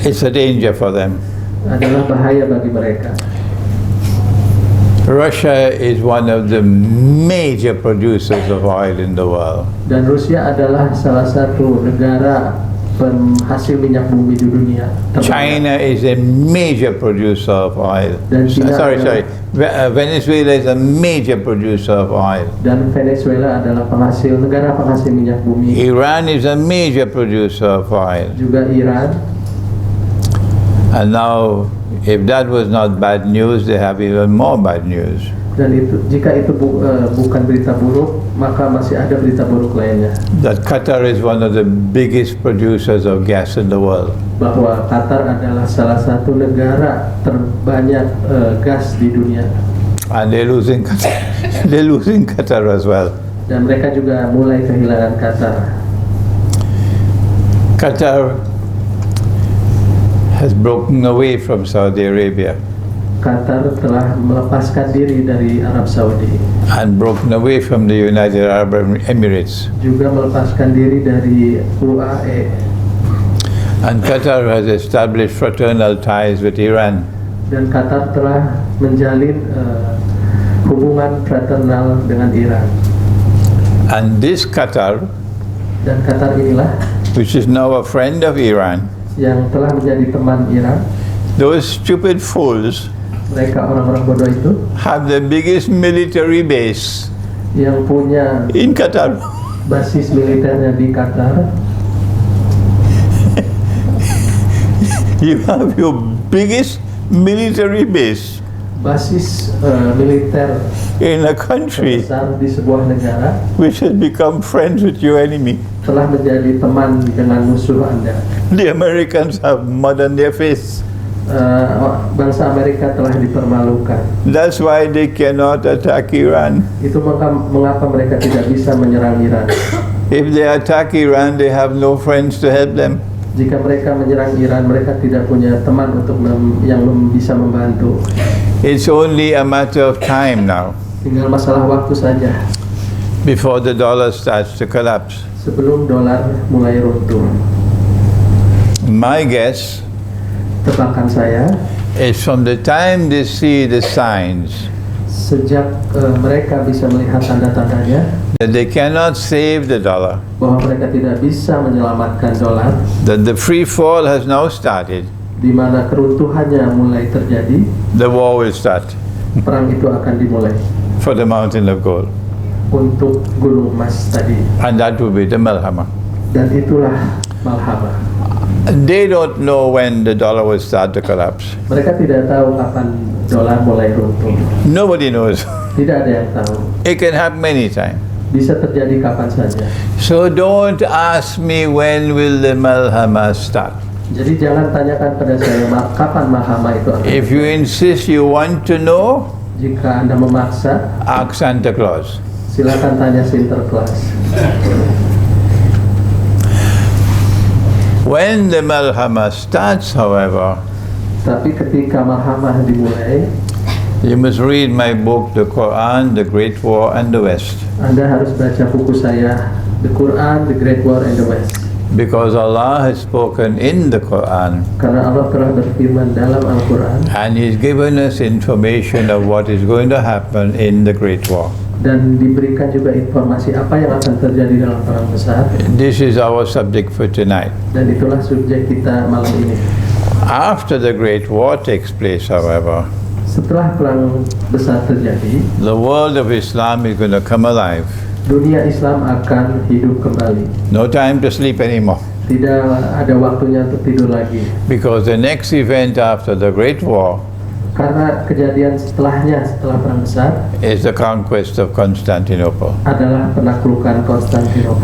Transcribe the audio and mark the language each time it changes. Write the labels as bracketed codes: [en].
[en] it's a danger for them. [id] adalah bahaya bagi mereka. [en] Russia is one of the major producers of oil in the world. [id] Dan Rusia adalah salah satu negara penghasil minyak bumi di dunia. [en] China is a major producer of oil. [id] Dan China [en] Venezuela is a major producer of oil. [id] Dan Venezuela adalah negara penghasil minyak bumi. [en] Iran is a major producer of oil. [id] Juga Iran. [en] And now, if that was not bad news, they have even more bad news. [id] Dan jika itu bukan berita buruk, maka masih ada berita buruk lainnya. [en] That Qatar is one of the biggest producers of gas in the world. [id] Bahwa Qatar adalah salah satu negara terbanyak gas di dunia. [en] And they're losing Qatar. They're losing Qatar as well. [id] Dan mereka juga mulai kehilangan Qatar. [en] Qatar has broken away from Saudi Arabia [id] Qatar telah melepaskan diri dari Arab Saudi, [en] and broken away from the United Arab Emirates. [id] juga melepaskan diri dari UAE. [en] And Qatar has established fraternal ties with Iran. [id] Dan Qatar telah menjalin hubungan fraternal dengan Iran. [en] And this Qatar, [id] Dan Qatar inilah [en] which is now a friend of Iran, [id] yang telah menjadi teman Iran. [en] those stupid fools [id] Mereka orang-orang bodoh itu [en] have the biggest military base [id] yang punya [en] in Qatar. [id] basis militernya di Qatar. [en] You have your biggest military base [id] Basis militer [en] in a country [id] besar di sebuah negara [en] which has become friends with your enemy. [id] telah menjadi teman dengan musuh Anda. [en] The Americans have mud on their face. [id] Bangsa Amerika telah dipermalukan. [en] That's why they cannot attack Iran. [id] Itu mengapa mereka tidak bisa menyerang Iran. [en] If they attack Iran, they have no friends to help them. [id] Jika mereka menyerang Iran, mereka tidak punya teman untuk yang bisa membantu. [en] It's only a matter of time now [id] Tinggal masalah waktu saja [en] before the dollar starts to collapse. [id] sebelum dolar mulai runtuh. [en] My guess [id] Tebakan saya, [en] is from the time they see the signs [id] sejak mereka bisa melihat tanda-tandanya [en] that they cannot save the dollar, [id] bahwa mereka tidak bisa menyelamatkan dolar, [en] that the free fall has now started, [id] di mana keruntuhannya mulai terjadi, [en] the war will start [id] perang itu akan dimulai [en] for the mountain of gold. [id] untuk gunung emas tadi. [en] And that will be the Malhamah. [id] Dan itulah Malhamah. [en] They don't know when the dollar will start to collapse. [id] Mereka tidak tahu kapan dolar mulai runtuh. [en] Nobody knows. [id] Tidak ada yang tahu. [en] It can happen anytime. [id] Bisa terjadi kapan saja. [en] So don't ask me when will the Malhamah start. [id] Jadi jangan tanyakan pada saya kapan Malhamah itu akan. [en] If you insist you want to know, [id] Jika Anda memaksa, [en] ask Santa Claus. [id] silakan tanya Sinterklas. [en] When the Malhamah starts, however, [id] Tapi ketika Malhamah dimulai, [en] you must read my book, The Quran, The Great War and the West. [id] Anda harus baca buku saya, The Quran, The Great War and the West. [en] Because Allah has spoken in the Quran [id] Karena Allah telah berfirman dalam Al-Quran [en] and He's given us information of what is going to happen in the Great War. [id] dan diberikan juga informasi apa yang akan terjadi dalam perang besar. [en] This is our subject for tonight. [id] Dan itulah subjek kita malam ini. [en] After the Great War takes place, however, [id] Setelah perang besar terjadi, [en] the world of Islam is going to come alive. [id] dunia Islam akan hidup kembali. [en] No time to sleep anymore. [id] Tidak ada waktunya untuk tidur lagi. [en] Because the next event after the Great War [id] Karena kejadian setelahnya, setelah perang besar, [en] is the conquest of Constantinople. [id] adalah penaklukan Konstantinopel.